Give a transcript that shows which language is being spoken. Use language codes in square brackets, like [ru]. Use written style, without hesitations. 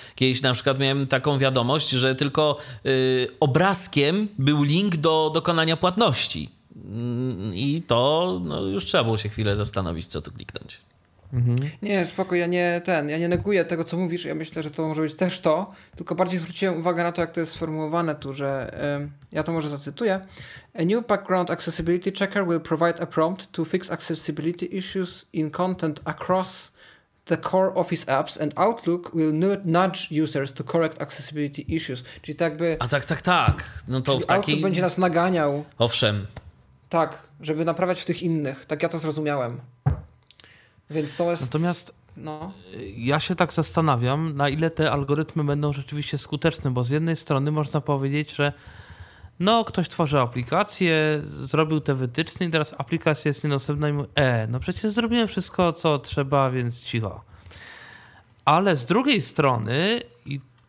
[pl] Kiedyś na przykład miałem taką wiadomość, że tylko obrazkiem był link do dokonania płatności. I to no, już trzeba było się chwilę zastanowić, co tu kliknąć. Mhm. Nie, spoko, ja nie neguję tego, co mówisz. Ja myślę, że to może być też to, tylko bardziej zwróciłem uwagę na to, jak to jest sformułowane tu, że ja to może zacytuję. [en] A new background accessibility checker will provide a prompt to fix accessibility issues in content across the core office apps, and Outlook will nudge users to correct accessibility issues. [pl] Czyli tak by. A tak. No to w taki... Outlook będzie nas naganiał. Owszem. Tak, żeby naprawiać w tych innych. Tak ja to zrozumiałem. Więc to jest. Natomiast no. Ja się tak zastanawiam, na ile te algorytmy będą rzeczywiście skuteczne, bo z jednej strony można powiedzieć, że no, ktoś tworzy aplikację, zrobił te wytyczne i teraz aplikacja jest niedostępna i mówi, no przecież zrobiłem wszystko, co trzeba, więc cicho. Ale z drugiej strony, i